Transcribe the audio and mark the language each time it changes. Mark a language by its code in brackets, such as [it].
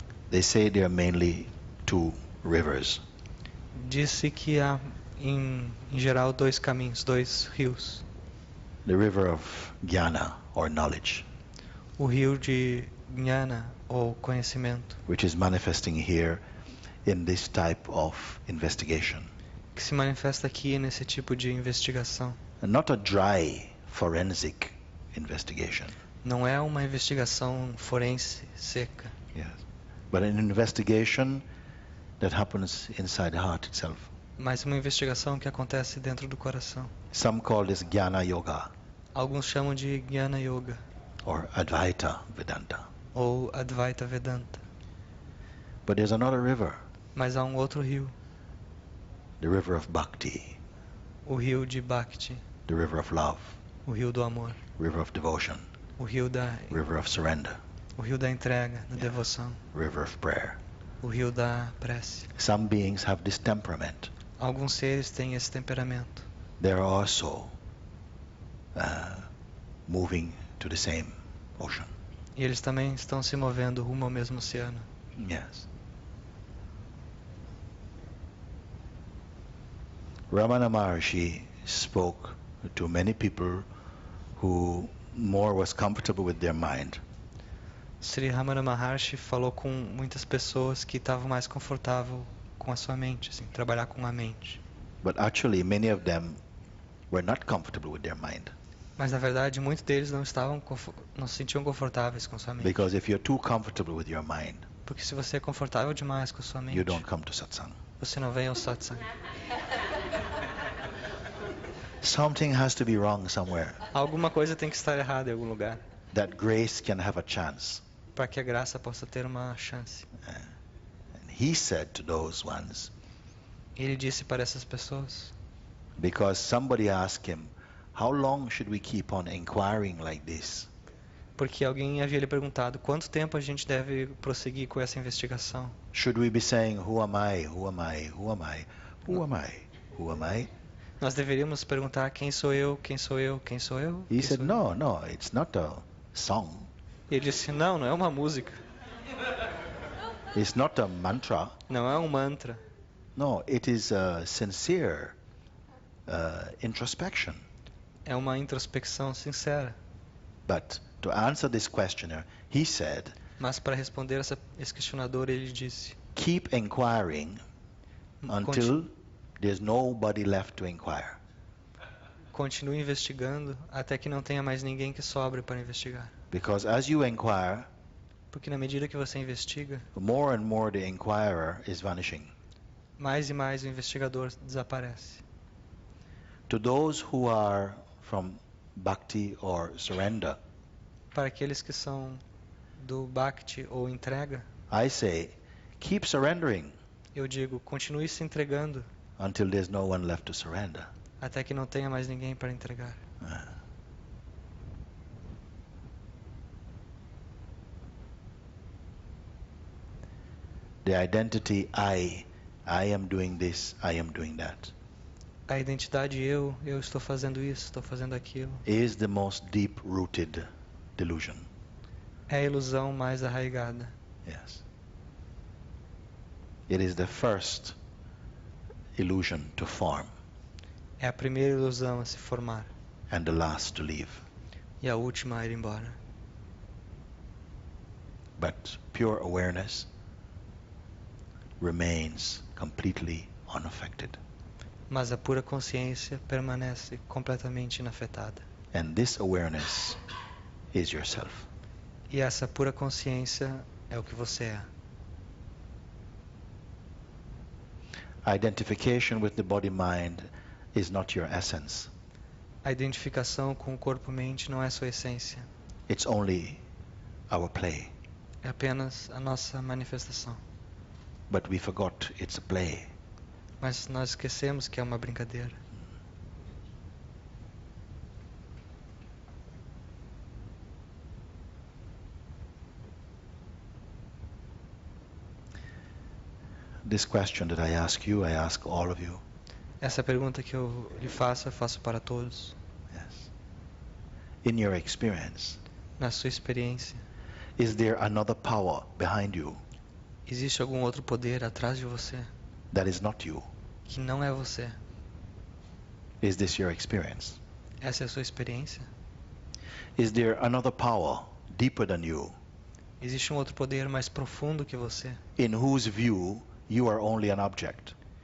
[en] they say there are mainly two rivers. [pt] disse que há, em geral, dois caminhos, dois rios. [en] The river of Jnana, or knowledge, [pt] O rio de Jnana, ou conhecimento, [en] which is manifesting here in this type of investigation. [pt] que se manifesta aqui nesse tipo de investigação. [en] And not a dry forensic investigation, [pt] Não é uma investigação forense seca, [en] yes, but an investigation that happens inside the heart itself. [pt] mas uma investigação que acontece dentro do coração. [en] Some call this Jnana Yoga [pt] Alguns chamam de Jnana Yoga, [en] or Advaita Vedanta. [pt] ou Advaita Vedanta. [en] But there's another river, [pt] Mas há um outro rio, [en] the river of Bhakti, [pt] o rio de Bhakti, [en] the river of love, [pt] o rio do amor, [en] river of devotion, [pt] o rio da [en] surrender, [pt] o rio da entrega, da devoção, [en] river of prayer. [pt] o rio da prece. [en] Some beings have this temperament. [pt] Alguns seres têm esse temperamento. [en] They're also moving to the same ocean. [pt] E eles também estão se movendo rumo ao mesmo oceano. [en] Yes. Ramana Maharshi spoke to many people who more was comfortable with their mind. [pt] Sri Ramana Maharshi falou com muitas pessoas que estavam mais confortável com a sua mente, assim, trabalhar com a mente. [en] But actually many of them were not comfortable with their mind. [pt] Mas na verdade, muitos deles não se sentiam confortáveis com sua mente. [en] Because if you're too comfortable with your mind, [pt] Porque se você é confortável demais com sua [en] you [pt] mente, [en] don't come to satsang. [pt] você não vem ao satsang. [en] Something has to be wrong somewhere, [pt] Alguma coisa tem que estar errada em algum lugar, [en] that grace can have a chance. [pt] para que a graça possa ter uma chance. [en] And he said to those ones, [pt] Ele disse para essas pessoas, [en] because somebody asked him, how long should we keep on inquiring like this? [pt] porque alguém havia lhe perguntado quanto tempo a gente deve prosseguir com essa investigação. [en] Should we be saying, who am I, who am I, who am I, who am I, who am I? [pt] Nós deveríamos perguntar quem sou eu, quem sou eu, quem sou eu? [en] He [pt] Quem [en] said, [pt] sou eu? [en] no, it's not a song. [pt] Ele disse, não é uma música, [en] It's not a mantra. [pt] não é um mantra. [en] No, it is a sincere introspection. [pt] É uma introspecção sincera. [en] But to answer this questioner, he said, [pt] Mas para responder esse questionador, ele disse, [en] keep inquiring until there's nobody left to inquire. [pt] continue investigando até que não tenha mais ninguém que sobre para investigar. [en] Because as you inquire, [pt] Porque na medida que você investiga, [en] more and more the inquirer is vanishing. [pt] mais e mais o investigador desaparece. [en] To those who are from bhakti or surrender, [pt] Para aqueles que são do Bhakti ou entrega, [en] I say, keep surrendering [pt] eu digo, continue se entregando [en] until there's no one left to surrender. [pt] até que não tenha mais ninguém para entregar. [en] The identity I am doing this, I am doing that, [pt] A identidade eu estou fazendo isso, estou fazendo aquilo, [en] is the most deep-rooted delusion. [pt] é a ilusão mais arraigada. [en] Yes. It is the first illusion to form [pt] É a primeira ilusão a se formar [en] and the last to leave. [pt] e a última a ir embora. [en] But pure awareness remains completely unaffected. [pt] Mas a pura consciência permanece completamente inafetada. [en] And this awareness is yourself. [pt] E essa pura consciência é o que você é. [en] Identification with the body-mind is not your essence. [pt] A identificação com o corpo-mente não é sua essência. [en] It's only our play. [pt] É apenas a nossa manifestação. [en] But we forgot it's a play. [pt] Mas nós esquecemos que é uma brincadeira. [en] This question that I ask you, I ask all of you. [pt] Essa pergunta que eu lhe faço, eu faço para todos. [en] Yes. In your experience, [pt] Na sua experiência, [en] is there another power behind you [pt] existe algum outro poder atrás de você [en] that is not you? [pt] que não é você? [en] Is this your experience? [pt] Essa é a sua experiência? [en] Is there another power deeper than you, [pt] Existe um outro poder mais profundo que você, [en] in whose view you are only an object?